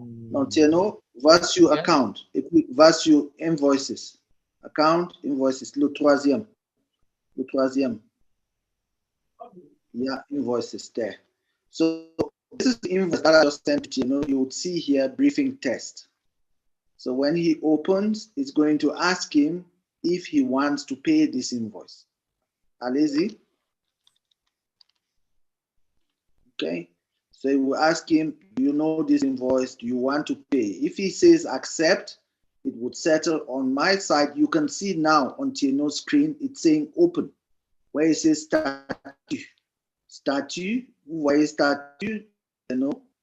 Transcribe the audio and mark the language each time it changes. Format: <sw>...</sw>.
<fr>Now TNO, va sur account et puis va sur invoices. Account, invoices, le troisième.</fr> <en>Yeah, invoices there. So this is the invoice that I just sent to TNO. You would see here briefing test. So when he opens, it's going to ask him if he wants to pay this invoice.</en> <fr>Allez-y.</fr> <en>Okay. So it will ask him, do you know this invoice? Do you want to pay? If he says accept, it would settle. On my side, you can see now on TNO's screen, it's saying open, where it says statut.</en> <fr>Statut, vous voyez statut, TNO.</fr>